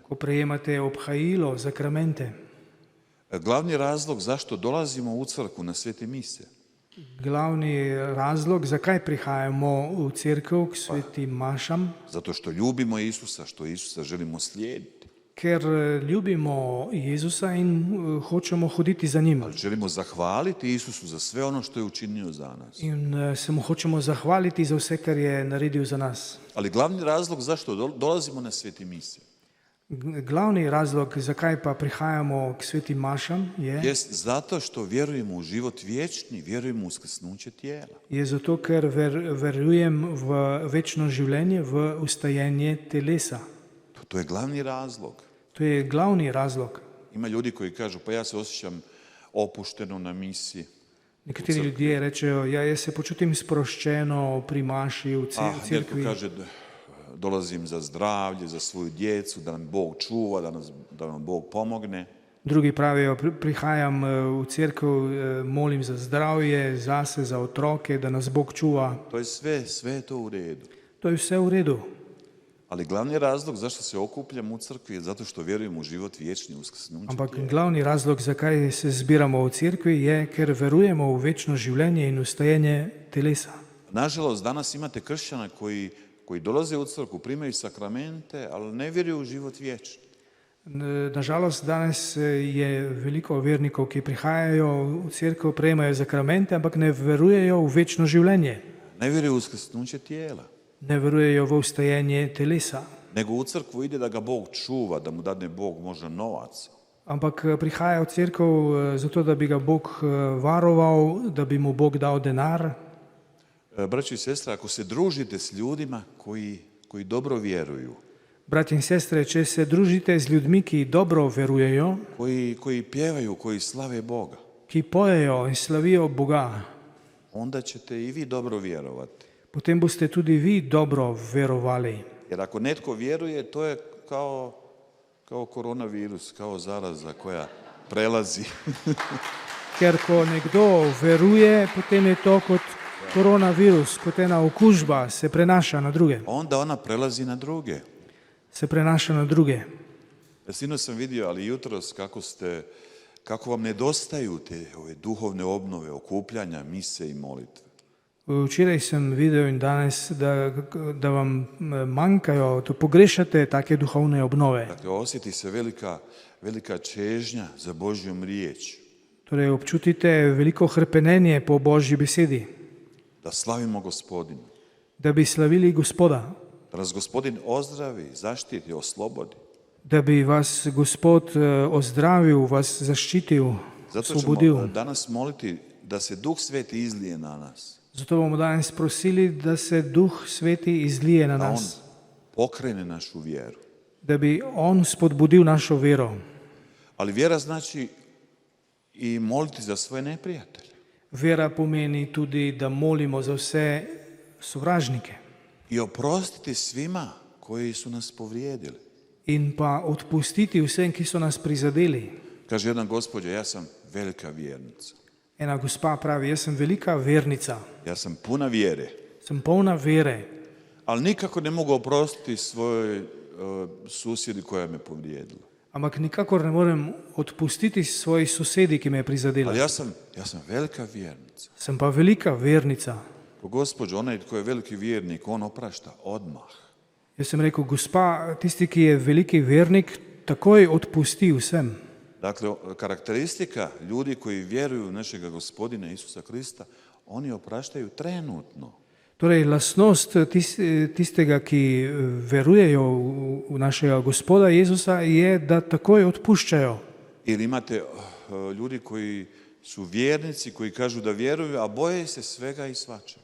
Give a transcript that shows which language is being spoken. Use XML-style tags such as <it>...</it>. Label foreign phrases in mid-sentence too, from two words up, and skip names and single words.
<sl>ko prejemate obhajilo, sakramente.</sl> <hr>Glavni razlog zašto dolazimo u crkvu na svete mise</hr> <sl>Glavni razlog, zakaj prihajamo v cerkev k svetim mašam,</sl> <hr>zato što ljubimo Isusa, što Isusa želimo slijediti.</hr> <sl>ker ljubimo Jezusa in hočemo hoditi za njim.</sl> <hr>Ali želimo zahvaliti Isusu za sve ono što je učinio za nas.</hr> <sl>In se mu hočemo zahvaliti za vse, kar je naredil za nas.</sl> <hr>Ali glavni razlog zašto dolazimo na svete mise</hr> <sl>Glavni razlog, zakaj pa prihajamo k svetim mašam,</sl> <hr>jest zato što vjerujemo u život vječni, vjerujemo u uskrsnuće tijela.</hr> <sl>je zato, ker verujem v večno življenje, v ustajenje telesa.</sl> <hr>To je glavni razlog.</hr> <sl>To je glavni razlog.</sl> <hr>Ima ljudi koji kažu, pa ja se osjećam opušteno na misi.</hr> <sl>Nekateri ljudje rečejo, ja, jaz se počutim sproščeno pri maši v</sl> <hr>Netko</hr> <sl>cerkvi.</sl> <hr>kaže, dolazim za zdravlje, za svoju djecu, da nam Bog čuva, da nam Bog pomogne.</hr> <sl>Drugi pravijo, prihajam v cerkev, molim za zdravje, zase, za otroke, da nas Bog čuva.</sl> <hr>To je sve je to u redu.</hr> <sl>To je vse v redu.</sl> <hr>Ali glavni razlog zašto se okupljamo u crkvi je zato što vjerujemo u život vječni, uskrsnuće</hr> <sl>Ampak</sl> <hr>tijela.</hr> <sl>glavni razlog, zakaj se zbiramo v cerkvi, je, ker verujemo v večno življenje in ustajenje telesa.</sl> <hr>Nažalost, danas imate kršćana koji dolaze u crkvu, primaju sakramente, ali ne vjeruju u život vječni.</hr> <sl>Nažalost, danes je veliko vernikov, ki prihajajo v cerkev, prejemajo sakramente, ampak ne verujejo v večno življenje.</sl> <hr>Ne vjeruju u uskrsnuće tijela.</hr> <sl>Ne verujejo v ustajenje telesa.</sl> <hr>Nego u crkvu ide da ga Bog čuva, da mu dadne Bog možda novac.</hr> <sl>Ampak prihaja v cerkev zato, da bi ga Bog varoval, da bi mu Bog dal denar.</sl> <hr>Braći i sestre, ako se družite s ljudima koji dobro vjeruju,</hr> <sl>Bratje in sestre, če se družite z ljudmi, ki dobro verujejo,</sl> <hr>koji pjevaju, koji slave Boga,</hr> <sl>ki pojejo in slavijo Boga,</sl> <hr>onda ćete i vi dobro vjerovati.</hr> <sl>potem boste tudi vi dobro verovali.</sl> <hr>Jer ako netko vjeruje, to je kao koronavirus, kao zaraza koja prelazi.</hr> <sl>Ker ko nekdo veruje, potem je to kot koronavirus, kot ena okužba, se prenaša na druge.</sl> <hr>Onda ona prelazi na druge.</hr> <sl>Se prenaša na druge.</sl> <hr>Sinoć sam vidio, ali jutros kako vam nedostaju te ove duhovne obnove, okupljanja, mise i molitve.</hr> <sl>Včeraj sem videl in danes, da vam manjkajo, da pogrešate take duhovne obnove.</sl> <hr>Dakle, osjeti se velika čežnja za Božjom riječi.</hr> <sl>Torej občutite veliko hrpenenje po Božji besedi,</sl> <hr>Da slavimo Gospodina.</hr> <sl>da bi slavili Gospoda,</sl> <hr>Da nas Gospodin ozdravi, zaštiti, oslobodi.</hr> <sl>da bi vas Gospod ozdravil, vas zaščitil,</sl> <hr>Zato</hr> <sl>osvobodil.</sl> <hr>ćemo danas moliti da se Duh Sveti izlije na nas.</hr> <sl>Zato bomo danes prosili, da se Duh Sveti izlije na</sl> <hr>Da On</hr> <sl>nas,</sl> <hr>pokrene našu vjeru.</hr> <sl>da bi On spodbudil našo vero.</sl> <hr>Ali vjera znači i moliti za svoje neprijatelje.</hr> <sl>Vera pomeni tudi, da molimo za vse sovražnike</sl> <hr>I oprostiti svima koji su nas povrijedili.</hr> <sl>in pa odpustiti vsem, ki so nas prizadeli.</sl> <hr>Kaže jedna gospođa, ja sam velika vjernica.</hr> <sl>Ena gospa pravi, jaz sem velika vernica,</sl> <hr>Ja sam puna vjere.</hr> <sl>sem polna vere,</sl> <hr>Ali nikako ne mogu oprostiti svojoj susjedi koja me povrijedila.</hr> <sl>ampak nikakor ne morem odpustiti svoji sosedi, ki me je prizadela.</sl> <hr>Ali ja sam velika vjernica.</hr> <sl>Sem pa velika vernica.</sl> <hr>Po gospođo, onaj tko je veliki vjernik, on oprašta odmah.</hr> <sl>Jaz sem rekel, gospa, tisti, ki je veliki vernik, takoj odpusti vsem.</sl> <hr>Dakle, karakteristika ljudi koji vjeruju u našega Gospodina Isusa Krista, oni opraštaju trenutno.</hr> <sl>Torej, lastnost tistega, ki verujejo v našega Gospoda Jezusa, je, da takoj odpuščajo.</sl> <hr>Ili imate ljudi koji su vjernici, koji kažu da vjeruju, a boje se svega i svačega.</hr>